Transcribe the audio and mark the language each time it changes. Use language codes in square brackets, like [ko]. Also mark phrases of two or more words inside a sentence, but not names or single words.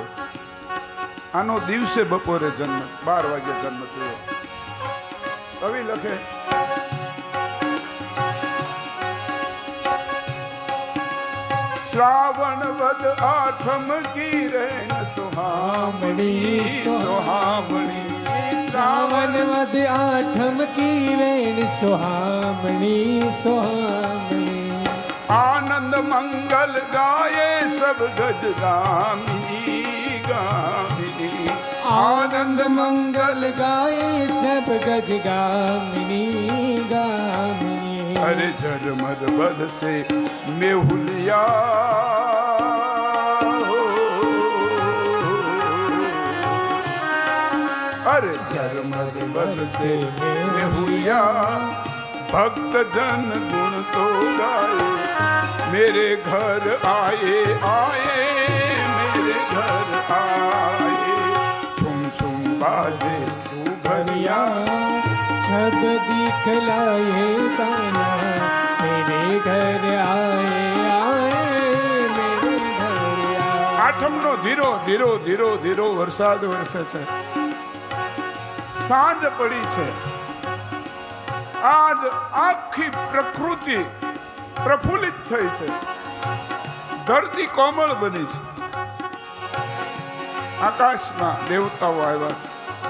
[gu] આનો દિવસે બપોરે જન્મ 12 વાગે જન્મ થયો. કવિ લખે [hi] श्रावण वद आठम की रेन सुहामणी सुहामणी. श्रावण वद आठम की वेण सुहामणी सुहामणी. आनंद मंगल गाये सब गज गामिनी गामिनी. आनंद मंगल गाये सब गज गामिनी गामिनी. अरे झरमर बद से मेहुलिया अरे झरमर बद से मेहुलिया भक्त जन गुण तो गाए. मेरे घर आए आए मेरे घर आए. छुम छुम बाजे तू भरिया छब दिखलाए कान्हा. मेरे घर आए आए मेरे घर आए. [gu] આઠમનો ધીરો ધીરો ધીરો ધીરો વરસાદ વરસે છે. સાંજ પડી છે. આજ આખી પ્રકૃતિ પ્રફુલ્લિત થઈ છે. ધરતી કોમળ બની છે. આકાશમાં દેવતાઓ આવ્યા છે.